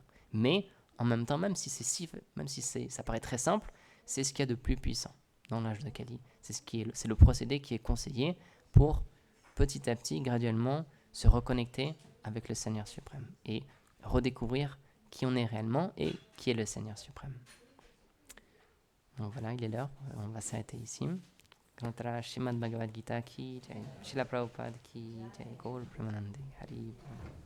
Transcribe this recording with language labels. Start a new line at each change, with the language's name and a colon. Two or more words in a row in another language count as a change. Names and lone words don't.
French: Mais en même temps, ça paraît très simple, c'est ce qu'il y a de plus puissant dans l'âge de Kali. C'est le procédé qui est conseillé pour petit à petit, graduellement, se reconnecter avec le Seigneur suprême et redécouvrir qui on est réellement et qui est le Seigneur suprême. Donc voilà, il est l'heure, on va s'arrêter ici.
Hindi: ग्रन्थर श्रीमद् भगवद् गीता की जय, श्रील प्रभुपाद की जय, गौर प्रेमानन्दे हरि.